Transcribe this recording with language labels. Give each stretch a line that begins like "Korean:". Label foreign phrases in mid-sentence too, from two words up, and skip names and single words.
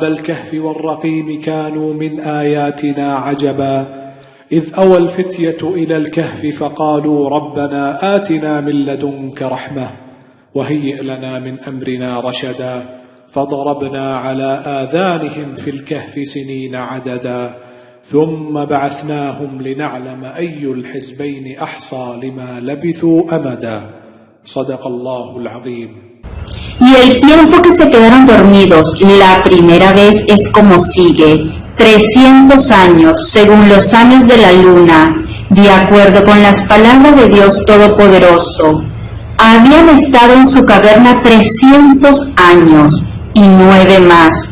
Arabic: الكهف والرقيم كانوا من آياتنا عجبا إذ أوى الفتية إلى الكهف فقالوا ربنا آتنا من لدنك رحمة وهيئ لنا من أمرنا رشدا فضربنا على آذانهم في الكهف سنين عددا ثم بعثناهم لنعلم أي الحزبين أحصى لما لبثوا أمدا صدق الله العظيم.
Spanish: Y el tiempo que se quedaron dormidos la primera vez es como sigue: 300 años, según los años de la luna, de acuerdo con las palabras de Dios Todopoderoso. Habían estado en su caverna 300 años y 9 más.